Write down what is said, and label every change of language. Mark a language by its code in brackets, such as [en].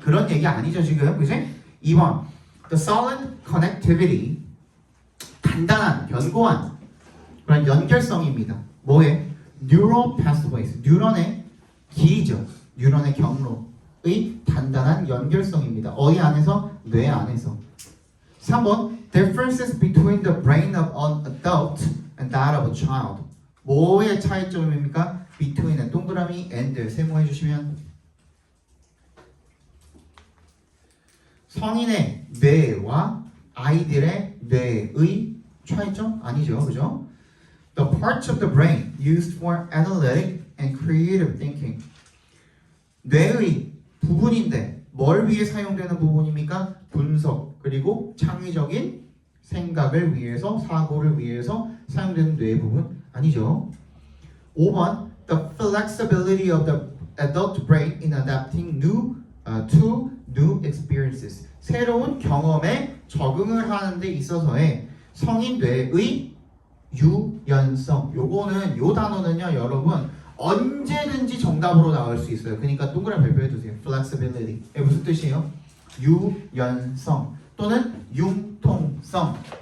[ko] 그런 얘기 아니죠 지금, 그치? 2번 [en] the solid connectivity [ko] 단단한, 견고한 그런 연결성입니다. 뭐에? neural pathways, 뉴런의 길이죠. 뉴런의 경로의 단단한 연결성입니다. 어디 안에서? 뇌 안에서. [en] 3번 differences between the brain of an adult and that of a child. [ko] 뭐의 차이점입니까? between은 동그라미 and 세모해 주시면 성인의 뇌와 아이들의 뇌의 차이점? 아니죠, 그죠? [en] The parts of the brain used for analytic and creative thinking. [ko] 뇌의 부분인데 뭘 위해 사용되는 부분입니까? 분석 그리고 창의적인 생각을 위해서 사고를 위해서 사용되는 뇌의 부분 아니죠. [en] 5번 The flexibility of the adult brain in adapting to new experiences. [ko] 새로운 경험에 적응을 하는 데 있어서의 성인 뇌의 유연성. 요거는 요 단어는요 여러분 언제든지 정답으로 나올 수 있어요. 그러니까 동그라미 발표해 두세요. flexibility. 이게 무슨 뜻이에요? 유연성 또는 융통성.